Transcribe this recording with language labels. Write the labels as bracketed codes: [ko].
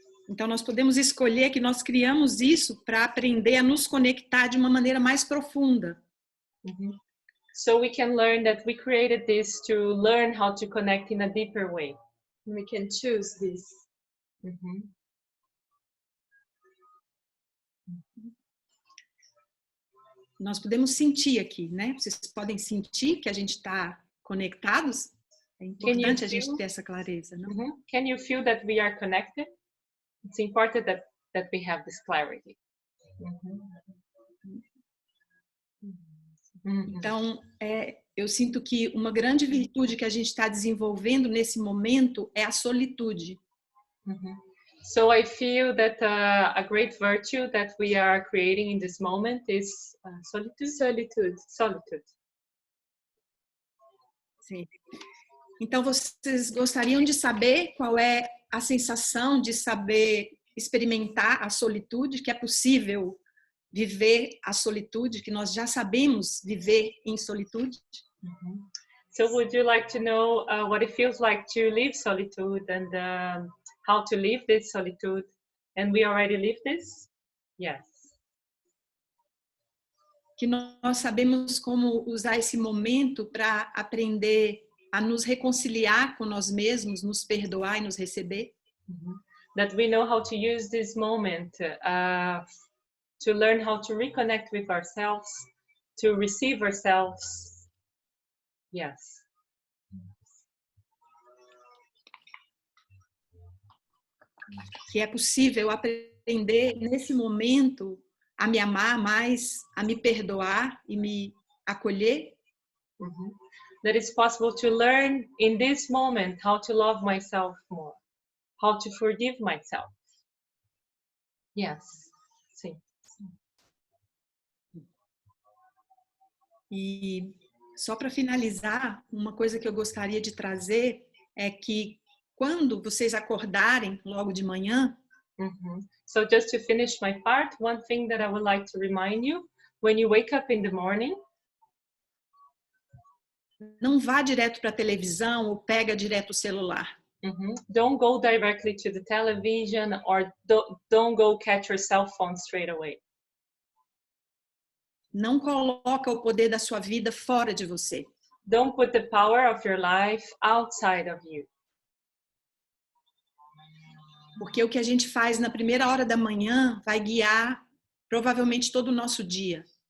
[pt] Então, nós podemos escolher que nós criamos isso para aprender a nos conectar de uma maneira mais profunda. [en] So we can learn that we created this to learn how to connect in a deeper way. We can choose this. [pt] Nós podemos sentir aqui, né? Vocês podem sentir que a gente está conectados? É importante a gente ter essa clareza, não? [en] Can you feel that we are connected? It's important that we have this clarity. [pt] Então, eu sinto que uma grande virtude que a gente está desenvolvendo nesse momento é a solitude. [en] So I feel that a great virtue that we are creating in this moment is solitude. [pt] Sim. Então, vocês gostariam de saber qual é a sensação de saber experimentar a solitude, que é possível viver a solitude, que nós já sabemos viver em solitude? [en] So would you like to know what it feels like to live solitude and how to live this solitude? And we already live this? Yes. [pt] Que nós sabemos como usar esse momento para aprender a nos reconciliar com nós mesmos, nos perdoar e nos receber. [en] That we know how to use this moment to learn how to reconnect with ourselves, to receive ourselves, Yes. [pt] Que é possível aprender nesse momento a me amar mais, a me perdoar e me acolher. [en] That it's possible to learn in this moment how to love myself more, how to forgive myself. Yes. [pt] Sim. E só para finalizar, uma coisa que eu gostaria de trazer é que quando vocês acordarem logo de manhã, [en] So just to finish my part, one thing that I would like to remind you, when you wake up in the morning, [pt] não vá direto para a televisão ou pega direto o celular. [en] don't go directly to the television or don't go catch your cell phone straight away. [pt] Não coloca o poder da sua vida fora de você. [en] Don't put the power of your life outside of you. [pt] Porque o que a gente faz na primeira hora da manhã vai guiar provavelmente todo o nosso dia.